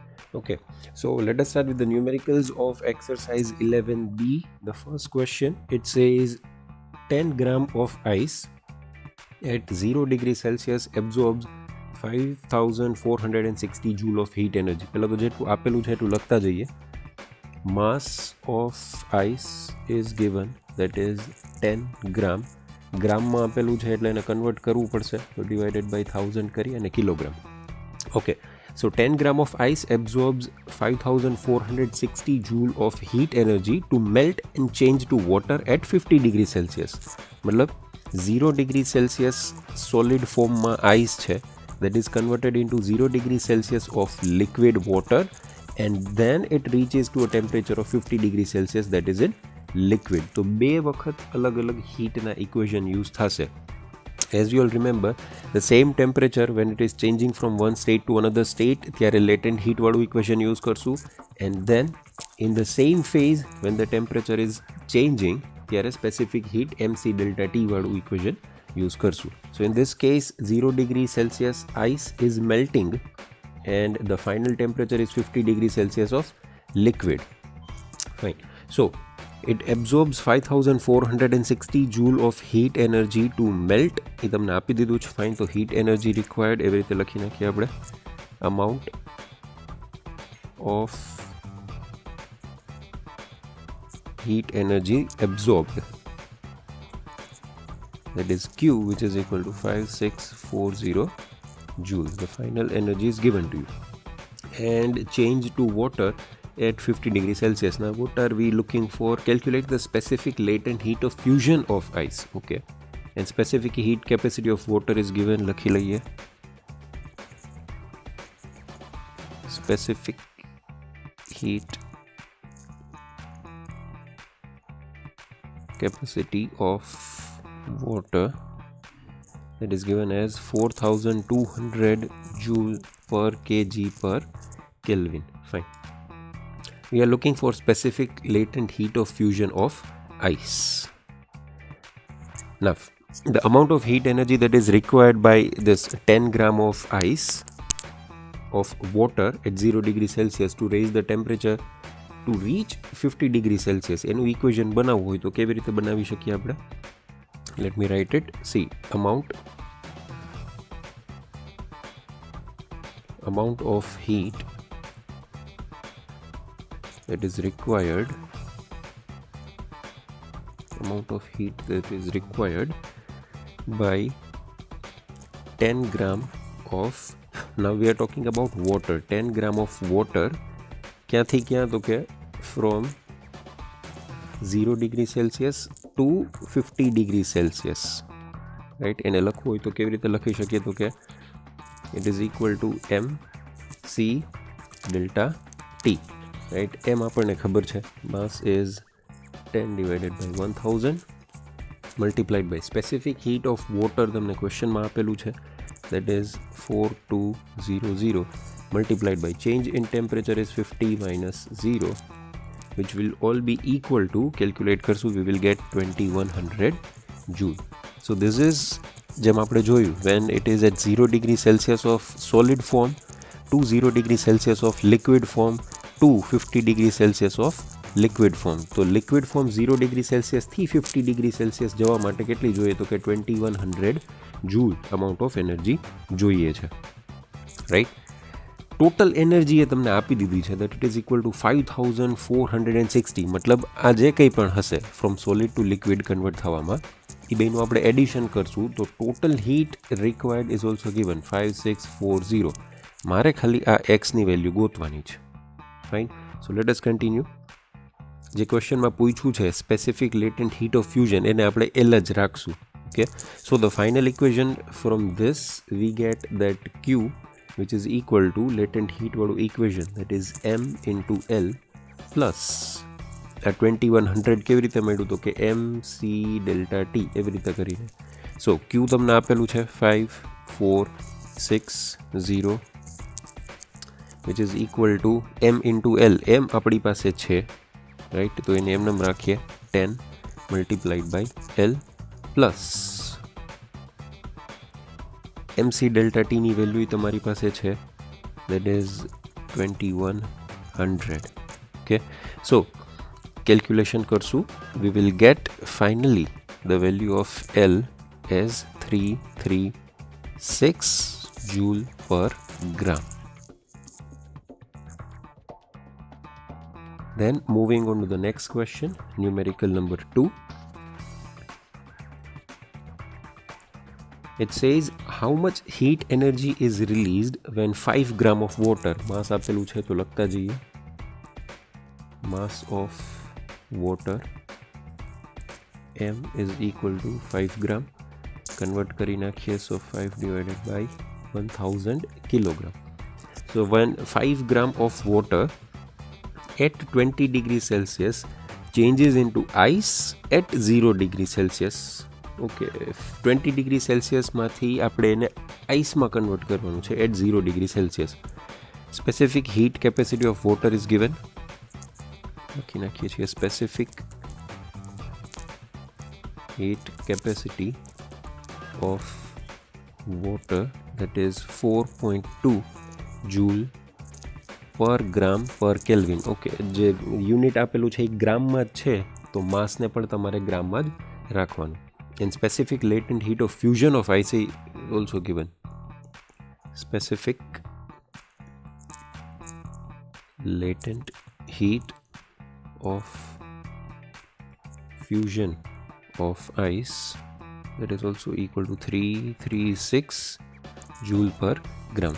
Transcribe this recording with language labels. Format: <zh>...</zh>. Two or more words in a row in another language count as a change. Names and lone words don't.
<en>Okay, so let us start with the numericals of exercise 11b. The first question, it says 10 gram of ice at 0 degree Celsius absorbs 5460 joule of heat energy.</en> <gu>પહેલા તો જેટલું આપેલું છે એટલું લખતા જઈએ.</gu> <en>Mass of ice is given, that is 10 gram.</en> <gu>ગ્રામમાં આપેલું છે એટલે એને કન્વર્ટ કરવું પડશે, તો</gu> <en>divided by 1000</en> <gu>કરી અને કિલોગ્રામ.</gu> <en>Okay, so 10 gram of ice absorbs 5460 joule of heat energy to melt and change to water at 50 degree Celsius. मतलब 0 degree Celsius solid form માં ice છે, that is converted into 0 degree Celsius of liquid water, and then it reaches to a temperature of 50 degree Celsius, that is in liquid.</en> <gu>તો બે વખત અલગ અલગ હીટના ઇક્વેશન યુઝ થશે.</gu> <en>As you all remember, the same temperature when it is changing from one state to another state, ત્યારે latent heat વાળું equation use કરશું, and then in the same phase when the temperature is changing, ત્યારે specific heat mc delta t વાળું equation use કરશું. So in this case 0 degree Celsius ice is melting and the final temperature is 50 degree Celsius of liquid. Fine. So it absorbs 5460 joule of heat energy to melt.</en> <gu>એ તમને આપી દીધું છે. ફાઇન, તો</gu> <en>heat energy required</en> <gu>એવી રીતે લખી નાખીએ આપણે.</gu> <en>amount of heat energy absorbed, that is Q, which is equal to 5640 joules. The final energy is given to you. And change to water at 50 degrees Celsius. Now what are we looking for? Calculate the specific latent heat of fusion of ice. Okay, and specific heat capacity of water is given.</en> <gu>લખી લઈએ.</gu> <en>Specific heat capacity of water, that is given as 4200 joule per kg per Kelvin. Fine. We are looking for specific latent heat of fusion of ice. Now, the amount of heat energy that is required by this 10 gram of ice of water at 0 degree Celsius to raise the temperature to reach 50 degree Celsius.</en> <gu>એનું equation બનાવવું હોય તો કેવી રીતે બનાવી શકીએ આપણે?</gu> <en>Let me write it. See, amount of heat that is required, by 10 gram of, now we are talking about water, 10 gram of water,</en> <gu>ક્યાંથી ક્યાં? તો કે</gu> <en>from 0 degree Celsius to 50 degree Celsius, right?</en> <gu>એને લખવું હોય તો કેવી રીતે લખી શકીએ? તો કે</gu> <en>it is equal to mc delta t, right?</en> <gu>m આપણને ખબર છે,</gu> <en>mass is 10 divided by 1000 multiplied by specific heat of water,</en> <gu>તમને ક્વેશ્ચનમાં આપેલું છે,</gu> <en>that is 4200 multiplied by change in temperature is 50 minus 0, which will all be equal to, calculate કરશું, we will get 2100 joule. So this is</en> <gu>જેમ આપણે જોયું,</gu> <en>when it is at 0 degree Celsius of solid form to 0 degree Celsius of liquid form to 50 degree Celsius of liquid form.</en> <gu>તો</gu> <en>liquid form 0 degree Celsius</en> <gu>થી</gu> <en>50 degree Celsius</en> <gu>જવા માટે કેટલી જોઈએ? તો કે</gu> <en>2100 joule amount of energy</en> <gu>જોઈએ છે,</gu> <en>right?</en> <gu>ટોટલ એનર્જી એ તમને આપી દીધી છે,</gu> <en>that it is equal to 5460.</en> <gu>મતલબ આ જે કંઈ પણ હશે</gu> <en>from solid to liquid</en> <gu>convert થવામાં, એ બેનું આપણે એડિશન કરશું તો</gu> <en>total heat required is also given 5640.</en> <gu>મારે ખાલી આ એક્સની વેલ્યુ ગોતવાની છે.</gu> <en>fine, so let us continue.</en> <gu>જે ક્વેશ્ચનમાં પૂછ્યું છે</gu> <en>specific latent heat of fusion,</en> <gu>એને આપણે એલ જ રાખશું.</gu> <en>okay, so the final equation from this we get that Q, which is equal to latent heat વાળું equation, that is m into L plus 2100</en> <gu>કેવી રીતે મળ્યું? તો કે</gu> <en>mc delta t</en> <gu>એવી રીતે કરીને. સો q તમને આપેલું છે 5460,</gu> <en>which is equal to m into L.</en> <gu>m આપણી પાસે છે, રાઈટ? તો એને એમ નામ રાખીએ</gu> <en>10 multiplied by L plus mc delta t</en> <gu>ની વેલ્યુ તમારી પાસે છે,</gu> <en>that is 2100. Okay, so calculation karsu, we will get finally the value of L as 336 joule per gram. Then moving on to the next question, numerical number 2. It says how much heat energy is released when 5 gram of water, mass</en> <gu>આપેલું છે તો લખતા જઈએ,</gu> <en>mass of water m is equal to 5 gram, convert</en> <gu>કરી નાખીએ,</gu> <en>so 5 divided by 1000 kilogram. So when 5 gram of water at 20 degrees Celsius changes into ice at 0 degrees Celsius.</en> <gu>ઓકે, 20 ડિગ્રી સેલ્સિયસમાંથી આપણે એને આઈસમાં કન્વર્ટ કરવાનું છે</gu> <en>at 0 degree Celsius. specific heat capacity of water is given.</en> <gu>લખી નાખીએ છીએ</gu> <en>specific heat capacity of water that is 4.2 joule per gram per Kelvin.</en> <gu>ઓકે, જે યુનિટ આપેલું છે એ ગ્રામમાં જ છે, તો માસને પણ તમારે ગ્રામમાં જ રાખવાનું.</gu> <en>And specific latent heat of fusion of ice is also given. Specific latent heat of fusion of ice, that is also equal to 336 joule per gram.</en>